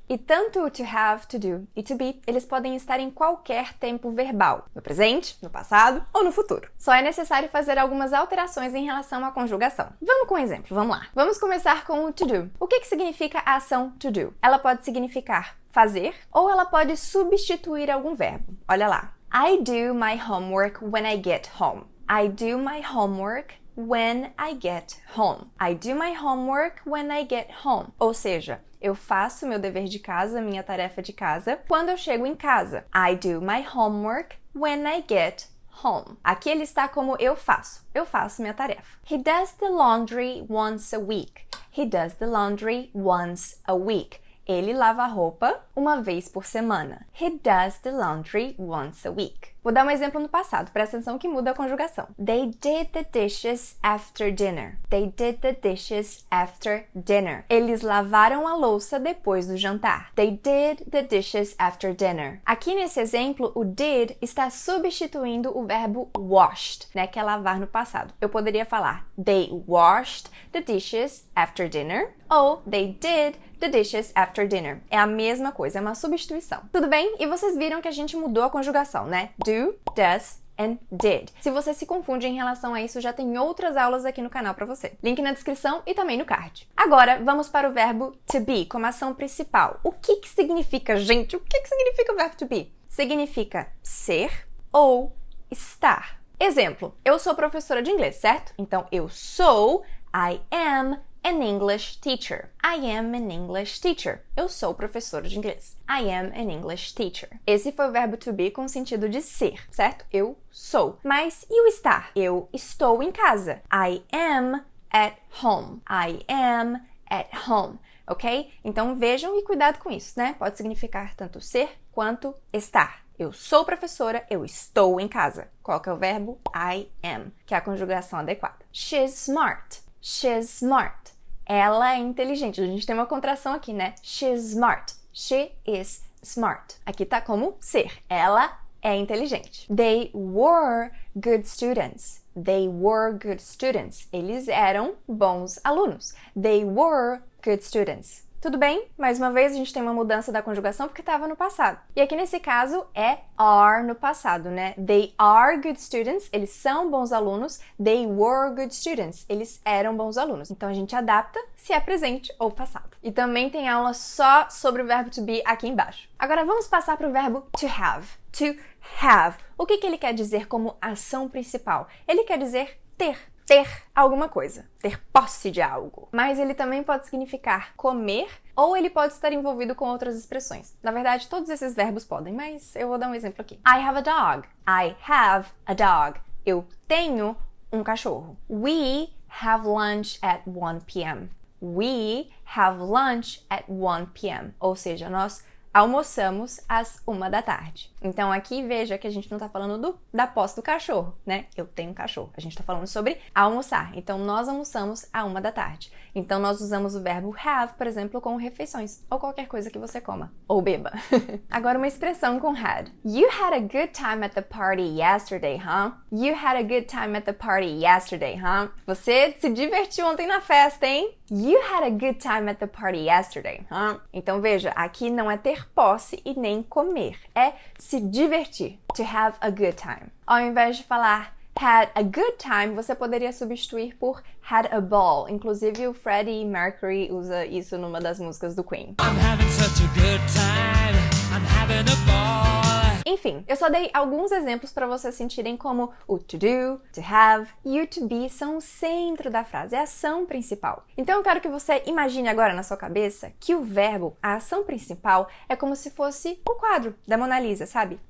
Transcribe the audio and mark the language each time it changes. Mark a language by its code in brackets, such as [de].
[pt] E tanto o to have, to do e to be, eles podem estar em qualquer tempo verbal, no presente, no passado ou no futuro. Só é necessário fazer algumas alterações em relação à conjugação. Vamos com um exemplo, vamos lá. Vamos começar com o to do. O que significa a ação to do? Ela pode significar fazer ou ela pode substituir algum verbo. Olha lá. [en] I do my homework when I get home. I do my homework when I get home. I do my homework when I get home. [pt] Ou seja, eu faço meu dever de casa, minha tarefa de casa, quando eu chego em casa. [en] I do my homework when I get home. [pt] Aqui ele está como eu faço minha tarefa. [en] He does the laundry once a week. He does the laundry once a week. [pt] Ele lava a roupa uma vez por semana. [en] He does the laundry once a week. [pt] Vou dar um exemplo no passado, presta atenção que muda a conjugação. [en] They did the dishes after dinner. They did the dishes after dinner. [pt] Eles lavaram a louça depois do jantar. [en] They did the dishes after dinner. [pt] Aqui nesse exemplo, o did está substituindo o verbo washed, né, que é lavar no passado. Eu poderia falar [en] they washed the dishes after dinner ou they did the dishes after dinner. [pt] É a mesma coisa, é uma substituição. Tudo bem? E vocês viram que a gente mudou a conjugação, né? [en] Do, does and did. [pt] Se você se confunde em relação a isso, já tem outras aulas aqui no canal pra você. Link na descrição e também no card. Agora, vamos para o verbo to be, como ação principal. O que significa, gente? O que significa o verbo to be? Significa ser ou estar. Exemplo, eu sou professora de inglês, certo? Então, eu sou, [en] I am an English teacher. I am an English teacher. [pt] Eu sou professora de inglês. [en] I am an English teacher. [pt] Esse foi o verbo to be com sentido de ser, certo? Eu sou. Mas e o estar? Eu estou em casa. [en] I am at home. I am at home. Ok? [pt] Então vejam e cuidado com isso, né? Pode significar tanto ser quanto estar. Eu sou professora, eu estou em casa. Qual que é o verbo? [en] I am, [pt] que é a conjugação adequada. [en] She's smart. She's smart. [pt] Ela é inteligente. A gente tem uma contração aqui, né? [en] She's smart. She is smart. [pt] Aqui tá como ser. Ela é inteligente. [en] They were good students. They were good students. [pt] Eles eram bons alunos. [en] They were good students. [pt] Tudo bem, mais uma vez a gente tem uma mudança da conjugação porque estava no passado. E aqui nesse caso é are no passado, né? [en] They are good students, [pt] eles são bons alunos. [en] They were good students, [pt] eles eram bons alunos. Então a gente adapta se é presente ou passado. E também tem aula só sobre o verbo to be aqui embaixo. Agora vamos passar para o verbo to have. To have. O que ele quer dizer como ação principal? Ele quer dizer ter alguma coisa, ter posse de algo. Mas ele também pode significar comer ou ele pode estar envolvido com outras expressões. Na verdade, todos esses verbos podem, mas eu vou dar um exemplo aqui. [en] I have a dog. I have a dog. [pt] Eu tenho um cachorro. [en] We have lunch at 1 p.m. We have lunch at 1 p.m. [pt] Ou seja, nós almoçamos às 1 da tarde. Então aqui veja que a gente não tá falando da posse do cachorro, né? Eu tenho um cachorro. A gente tá falando sobre almoçar. Então nós almoçamos à 1 da tarde. Então nós usamos o verbo have, por exemplo, com refeições ou qualquer coisa que você coma ou beba. Agora uma expressão com had. [en] You had a good time at the party yesterday, huh? You had a good time at the party yesterday, huh? [pt] Você se divertiu ontem na festa, hein? [en] You had a good time at the party yesterday, huh? [pt] Então veja, aqui não é ter posse e nem comer, é se divertir. [en] To have a good time. [pt] Ao invés de falar had a good time, você poderia substituir por had a ball. Inclusive o Freddie Mercury usa isso numa das músicas do Queen. [en] I'm having such a good time. I'm having a ball. [pt] Enfim, eu só dei alguns exemplos para vocês sentirem como o to do, to have e o to be são o centro da frase, é a ação principal. Então eu quero que você imagine agora na sua cabeça que o verbo, a ação principal, é como se fosse um quadro da Mona Lisa, sabe?